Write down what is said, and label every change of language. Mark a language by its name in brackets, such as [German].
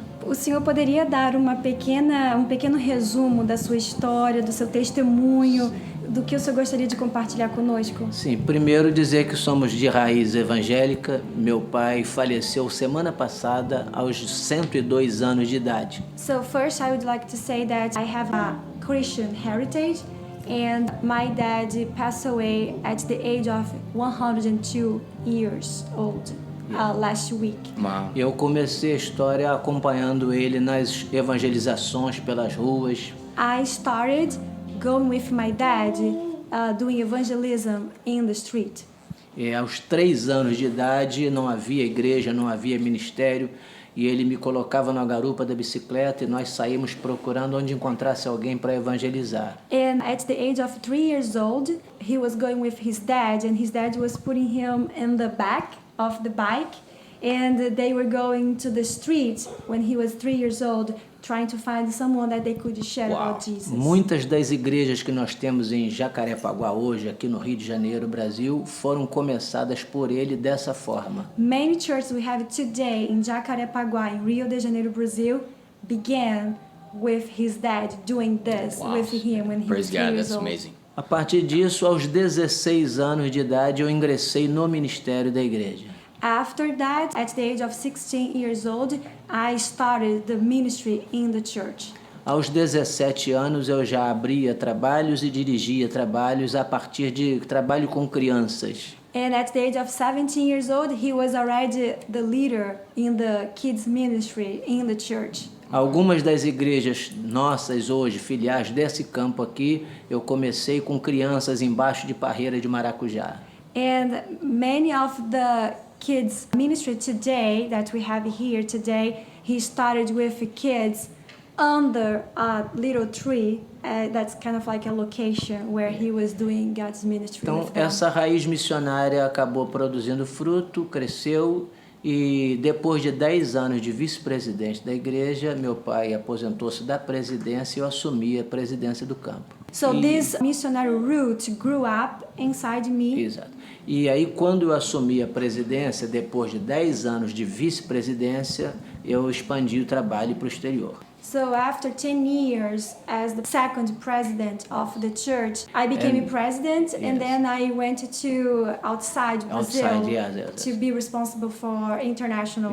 [Portuguese] O senhor poderia dar um pequeno resumo da sua história, do seu testemunho, do que o senhor gostaria de compartilhar conosco? Sim, primeiro dizer que somos de raiz evangélica. Meu pai faleceu semana passada aos 102 anos de idade. [English] So first I would like to say that I have a Christian heritage and my dad passed away at the age of 102 years old. Last week. Wow. [Portuguese] Eu comecei a história acompanhando ele nas evangelizações pelas ruas. [English] I started going with my dad doing evangelism in the street. [Portuguese] Aos 3 anos de idade não havia igreja, não havia ministério, e ele me colocava na garupa da bicicleta e nós saímos procurando onde encontrasse alguém para evangelizar. [English] And at the age of 3 years old, he was going with his dad and his dad was putting him in the back of the bike, and they were going to the street when he was 3 years old, trying to find someone that they could share about Jesus. [Portuguese] Muitas das igrejas que nós temos em Jacarepaguá hoje, aqui no Rio de Janeiro, Brasil, foram começadas por ele dessa forma. [English] Many churches we have today in Jacarepaguá, in Rio de Janeiro, Brazil, began with his dad doing this with him when he was 3 years old. That's amazing. [Portuguese] A partir disso, aos 16 anos de idade, eu ingressei no ministério da igreja. [English] After that, at the age of 16 years old, I started the ministry in the church. [Portuguese] Aos 17 anos, eu já abria trabalhos e dirigia trabalhos a partir de trabalho com crianças. [English] And at the age of 17 years old, he was already the leader in the kids ministry in the church. [Portuguese] Algumas das igrejas nossas hoje, filiais desse campo aqui, eu comecei com crianças embaixo de parreira de maracujá. [English] And many of the kids ministry today that we have here today, he started with kids under a little tree. That's kind of like a location where he was doing God's ministry [Portuguese] Então, [English] with them. [Portuguese] essa raiz missionária acabou produzindo fruto, cresceu, e depois de 10 anos de vice-presidente da igreja, meu pai aposentou-se da presidência e eu assumi a presidência do campo. [English] So this missionary root grew up inside me. [Portuguese] Exato. E aí, quando eu assumi a presidência, depois de 10 anos de vice-presidência, eu expandi o trabalho para o exterior. [English] So after 10 years as the second president of the church, I became a president, and Yes. then I went to outside Brazil yes. to be responsible for international.